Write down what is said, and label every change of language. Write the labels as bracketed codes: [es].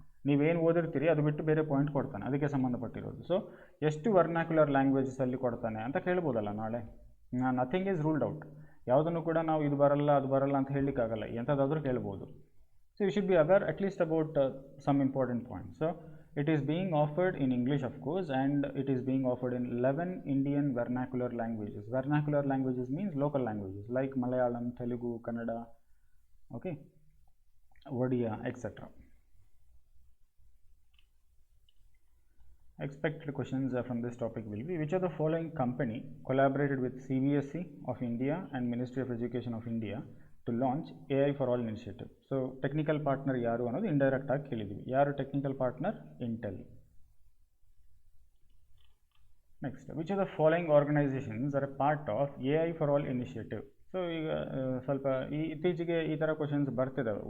[kn] ನೀವೇನು ಓದಿರ್ತೀರಿ ಅದು ಬಿಟ್ಟು ಬೇರೆ ಪಾಯಿಂಟ್ ಕೊಡ್ತಾನೆ ಅದಕ್ಕೆ ಸಂಬಂಧಪಟ್ಟಿರೋದು. ಸೊ ಎಷ್ಟು ವರ್ನಾಕ್ಯುಲರ್ ಲ್ಯಾಂಗ್ವೇಜಸಲ್ಲಿ ಕೊಡ್ತಾನೆ ಅಂತ ಕೇಳ್ಬೋದಲ್ಲ ನಾಳೆ. [en] Nothing is ruled out. [kn] ಯಾವುದನ್ನು ಕೂಡ ನಾವು ಇದು ಬರಲ್ಲ ಅದು ಬರಲ್ಲ ಅಂತ ಹೇಳಲಿಕ್ಕಾಗಲ್ಲ, ಎಂಥದ್ದಾದರೂ ಕೇಳ್ಬೋದು. [en] So you should be aware at least about some important points. So it is being offered in English of course, and it is being offered in 11 Indian vernacular languages. Vernacular languages means local languages like Malayalam, Telugu, Kannada, okay, Odia, etc. Expected questions from this topic will be: which of the following company collaborated with CBSE of India and Ministry of Education of India to launch AI for all initiative? So technical partner [kn] ಯಾರು ಅನ್ನೋದು indirect ಆಗಿ ಕೇಳಿದ್ವಿ. ಯಾರು technical partner? Intel. [en] Next, which of the following organisations are a part of AI for all initiative? [kn] So ಈಗ ಸ್ವಲ್ಪ ಇತ್ತೀಚೆಗೆ ಈ ಥರ ಕ್ವಶನ್ಸ್ ಬರ್ತಿದ್ದಾವೆ.